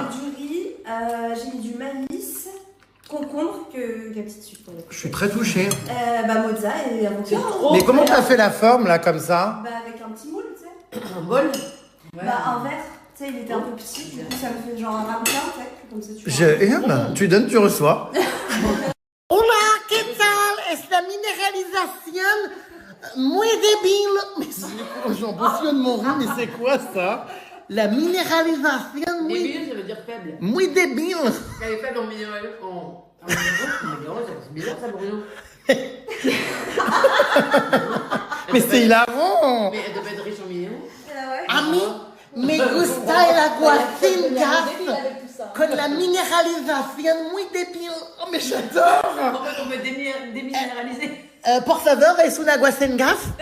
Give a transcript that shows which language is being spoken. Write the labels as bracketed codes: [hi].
[fr] avec du riz, j'ai mis du maïs, concombre, que la petite sucre. Je suis très touché. Bah mozza et avocat. Mais comment t'as fait la forme là comme ça? Bah avec un petit moule, tu sais. Un bol. Bah un verre, tu sais, il était un peu petit, du coup ça me fait genre un ramequin, tu sais, comme ça tu Je hurle, tu donnes, tu reçois. [es] Hola, ¿qué tal? Esta mineralización muy débil. [fr] Mais j'en peux plus de mon riz, mais c'est quoi ça? La minéralisation [es] muy, [fr] Débile, ça veut dire faible. [es] muy débil. [fr] J'avais faible en minéral. En minéral, c'est bizarre ça, Bruno. Mais c'est hilarant. Mais elle devait être riche en minéraux. [es] A mí me gusta el agua sin gas con la mineralización muy débil. [fr] Oh, mais j'adore. En fait, on peut déminéraliser. [es] Por favor, es un agua sin gas?